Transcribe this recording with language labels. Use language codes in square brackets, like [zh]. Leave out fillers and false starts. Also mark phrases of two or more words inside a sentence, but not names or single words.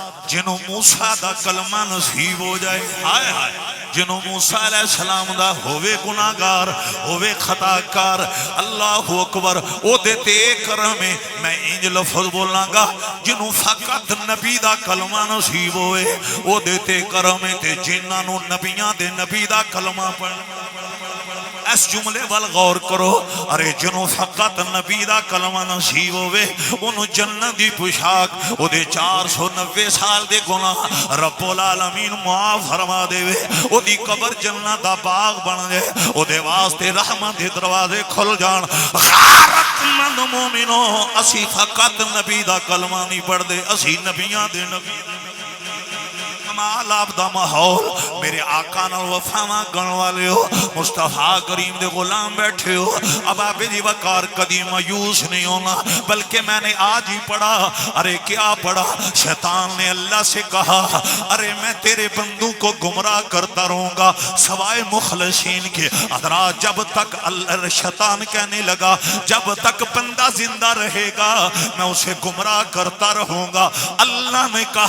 [pa] جنہوں موسیٰ دا کلمہ نصیب ہو جائے ہائے ہائے جنہوں موسیٰ علیہ السلام دا ہوئے گناہگار ہوئے خطاکار [ar] اللہ اکبر [pa] او دیتے کرم میں انج لفظ بولنا گا جنہوں فقط نبی دا کلمہ نصیب ہوئے او دیتے کرم تے جنہوں نبیاں دے نبی دا کلمہ پڑھ اس جملے وال غور کرو ارے جنہوں فقط نبی دا کلمہ نصیب ہوئے انہوں جنت دی پوشاک او دے 490 سال دے گناہ [ar] رب العالمین [pa] معاف فرما دے وے او دی قبر جنت دا باغ بن دے او دے واسطے رحمت دے دروازے کھل جان غیرت مند مومنوں اسی فقط نبی دا کلمہ نہیں پڑھ دے اسی نبیاں دے نبی کمال آپ دا ماحول میرے آقا نال وفاواں گن والے ہو مصطفیٰ کریم دے غلام بیٹھے ہو اب آپ جی وقار کدی مایوس نہیں ہونا [ur] بلکہ میں نے آج ہی پڑھا ارے کیا پڑھا شیطان نے اللہ سے کہا ارے میں تیرے بندوں کو گمراہ کرتا رہوں گا سوائے مخلصین کے حضرات جب تک شیطان کہنے لگا جب تک بندہ زندہ رہے گا میں اسے گمراہ کرتا رہوں گا اللہ نے